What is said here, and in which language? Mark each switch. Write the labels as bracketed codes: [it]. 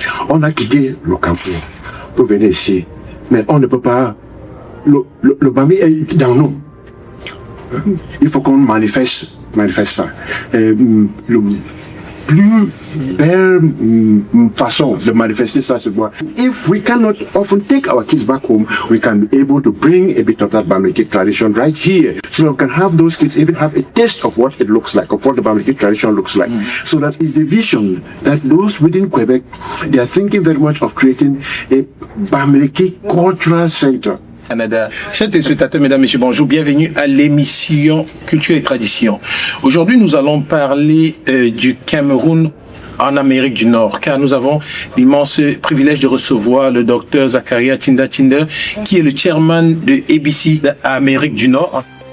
[fr] On a quitté le campus pour venir ici, mais on ne peut pas. Le Bamile est dans nous. Il faut qu'on manifeste ça. Le plus belle façon de manifester ça, c'est quoi? [en] If we cannot often take our kids back home, we can be able to bring a bit of that Bamilékés tradition right here, so that we can have those kids even have a taste of what it looks like, of what the Bamilékés tradition looks like. So that is the vision that those within Quebec, they are thinking very much of creating a Bamilékés cultural center. Canada. [fr] Chers téléspectateurs, mesdames, messieurs, bonjour, bienvenue à l'émission Culture et Tradition. Aujourd'hui, nous allons parler du Cameroun en Amérique du Nord, car nous avons l'immense privilège de recevoir le docteur Zakaria Tinda, qui est le chairman de ABC d'Amérique du Nord.